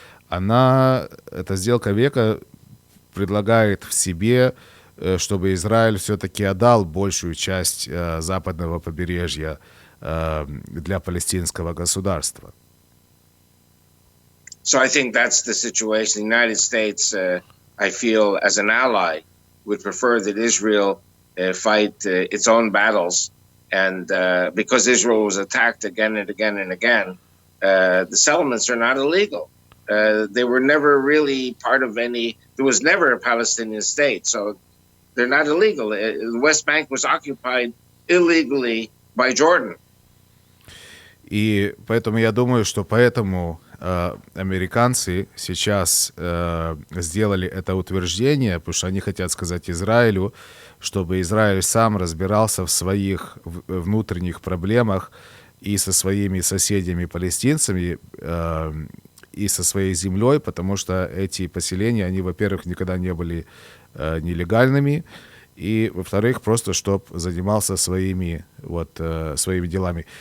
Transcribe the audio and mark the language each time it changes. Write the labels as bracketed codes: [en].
[ru] эта сделка века предлагает в себе, чтобы Израиль все-таки отдал большую часть западного побережья для палестинского государства. [en] So I think that's the situation. The United States, I feel, as an ally, would prefer that Israel fight its own battles. And because Israel was attacked again and again and again, the settlements are not illegal. They were never really part of any, there was never a Palestinian state. So they're not illegal. The West Bank was occupied illegally by Jordan. [ru] И поэтому я думаю, что поэтому американцы сейчас сделали это утверждение, потому что они хотят сказать Израилю, чтобы Израиль сам разбирался в своих внутренних проблемах и со своими соседями-палестинцами, и со своей землей, потому что эти поселения, они, во-первых, никогда не были нелегальными, и, во-вторых, просто чтобы занимался своими делами.